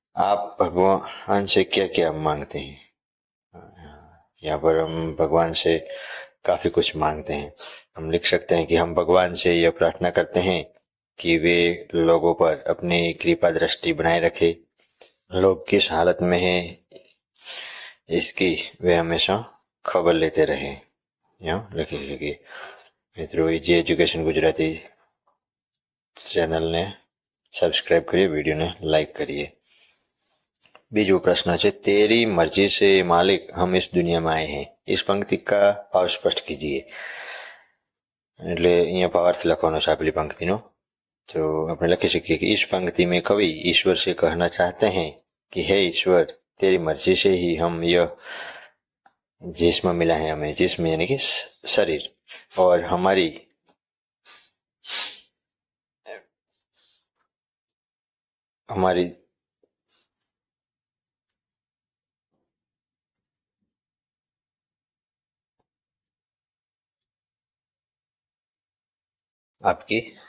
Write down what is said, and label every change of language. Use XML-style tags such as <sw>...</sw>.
<hi>आप भगवान से क्या क्या मांगते हैं. यहाँ पर हम भगवान से काफी कुछ मांगते हैं. हम लिख सकते हैं कि हम भगवान से यह प्रार्थना करते हैं कि वे लोगों पर अपनी कृपा दृष्टि बनाए रखे. लोग किस हालत में हैं इसकी वे हमेशा खबर लेते रहे.</hi> <gu>यहाँ लखी મિત્રો, ઇજી એજ્યુકેશન ગુજરાતી ચેનલને સબસ્ક્રાઈબ કરીએ, વિડીયોને લાઈક કરીએ.</gu> <hi>बीजू प्रश्न है तेरी मर्जी से मालिक हम इस दुनिया में आए हैं. इस पंक्ति का भाव स्पष्ट कीजिए.</hi> <gu>એટલે અહીંયા ભાવાર્થ લખવાનો છે આપેલી पंक्तिनो.</gu> <hi>तो</hi> <gu>આપણે લખી શકીએ</gu> <hi>कि इस पंक्ति में कवि ईश्वर से कहना चाहते हैं कि हे ईश्वर, तेरी मर्जी से ही हम यह जिस्म मिला है हमें. जिस्म यानी कि शरीर, और हमारी आपकी</hi>